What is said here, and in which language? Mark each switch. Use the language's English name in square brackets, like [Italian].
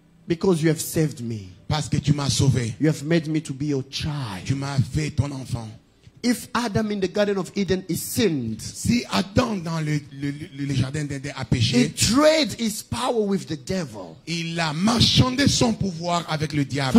[English] because you have saved me. [French] parce que tu m'as sauvé. [English] You have made me to be your child. [French] Tu m'as fait ton enfant. [English] If Adam in the Garden of Eden is sinned, [French] Si Adam dans le jardin d'Éden a péché, [English] he traded his power with the devil. [French] il a marchandé son pouvoir avec le diable.